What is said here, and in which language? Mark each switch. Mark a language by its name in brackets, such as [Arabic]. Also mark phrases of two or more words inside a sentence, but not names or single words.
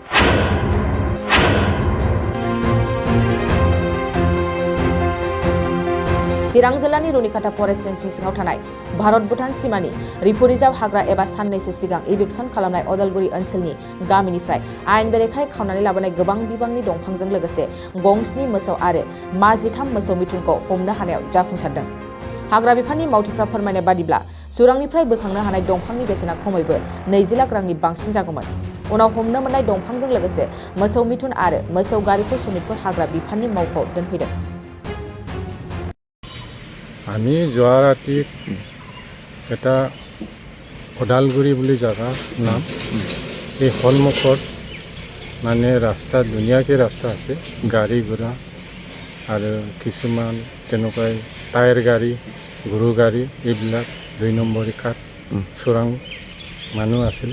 [Bodo] चिरां जिल्लानि रुनिकाटा फरेस्ट रेन्जनि सिङाव थानाय भारत भुटान सिमानि रिफु रिजार्भ हाग्रा एबा साननैसो सिगां इभिक्सन खालामनाय अदालगुरि ओनसोलनि गामिनिफ्राय आयेन बेरेखायै खावनानै लाबोनाय गोबां बिबांनि दंफांजों लोगोसे गंस्नि मोसौ आरो मा 13 मोसौ मिथुनखौ हमनो हानायाव जाफुंसारदों। हाग्रा बिफाननि मावथिफ्रा फोरमायनाय बादिब्ला सुरांनिफ्राय बोखांनो हानाय दंफांनि बेसेना खमैबो 20 लाख रांनि बांसिन जागौमोन। उनाव हमनो मोननाय दंफांजों लोगोसे मोसौ मिथुन आरो मोसौ गारिखौ सनितपुर हाग्रा बिफाननि मावख'आव दोनफैदों। [Assamese] আমি যোৱা ৰাতি এটা ওদালগুৰি বুলি জাগাৰ নাম এই সন্মুখত মানে ৰাস্তা ধুনীয়াকৈ ৰাস্তা আছে, গাড়ী ঘোঁৰা আৰু কিছুমান তেনেকুৱাই টায়াৰ গাড়ী, গৰু গাড়ী এইবিলাক 2 নম্বৰী কাঠ চোৰাং মানুহ আছিলে।